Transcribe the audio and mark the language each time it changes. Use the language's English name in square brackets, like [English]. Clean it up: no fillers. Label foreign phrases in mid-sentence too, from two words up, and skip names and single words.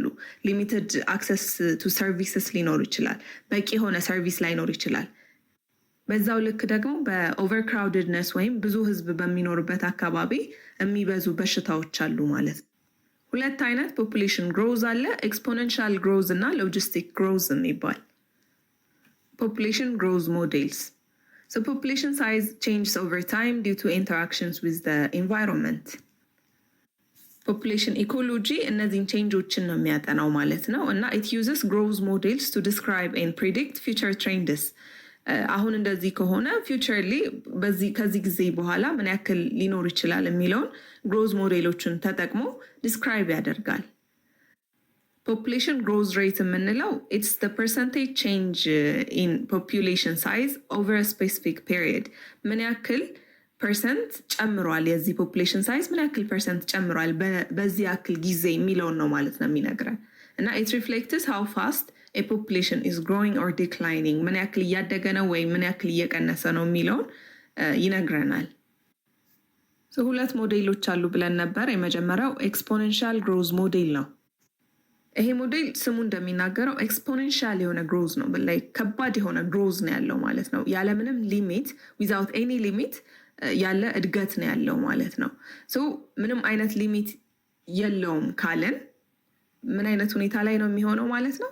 [English] limited access to services [Amharic] ሊኖር ይችላል፣ በቂ የሆነ ሰርቪስ ላይኖር ይችላል። በዛው ልክ ደግሞ በኦቨርክራውድድነስ ወይም ብዙ ህዝብ በሚኖርበት አካባቢ የሚበዙ በሽታዎች አሉ ማለት ነው። ሁለት አይነት [English] population growth [Amharic] አለ፣ [English] exponential growth [Amharic] እና [English] logistic growth [Amharic] የሚባል። [English] population growth models so population size changes over time due to interactions with the environment. population ecology [Amharic] እነዚህን ቼንጆችን ነው የሚያጠናው ማለት ነው። እና [English] it uses growth models to describe and predict future trends. [Amharic] አሁን እንደዚህ ከሆነ ፊውቸርሊ ከዚህ ጊዜ በኋላ ምን ያክል ሊኖር ይችላል የሚለውን [English] growth models [Amharic] ተጠቅሞ ዲስክራይብ ያደርጋል። [English] population growth rate [Amharic] የምንለው [English] it's the percentage change in population size over a specific period. [Amharic] ምን ያክል ፐርሰንት ጨምሯል፣ የዚህ [English] population size [Amharic] ምን ያክል ፐርሰንት ጨምሯል በዚህ ያክል ጊዜ የሚለውን ነው ማለት ነው የሚነግረን። እና [English] it reflects how fast a population is growing or declining፣ [Amharic] ምን ያክል እያደገ ነው ወይም ምን ያክል እየቀነሰ ነው የሚለውን ይነግረናል። ሁለት ሞዴሎች አሉ ብለን ነበር። የመጀመሪያው [English] exponential growth model [Amharic] ነው። ይሄ ሞዴል ስሙ እንደሚናገረው ኤክስፖኔንሻል የሆነ ግሮዝ ነው፣ ላይ ከባድ የሆነ ግሮዝ ነው ያለው ማለት ነው። ያለምንም ሊሚት [English] without any limit [Amharic] ያለ እድገት ነው ያለው ማለት ነው። ምንም አይነት ሊሚት የለውም ካለን ምን አይነት ሁኔታ ላይ ነው የሚሆነው ማለት ነው?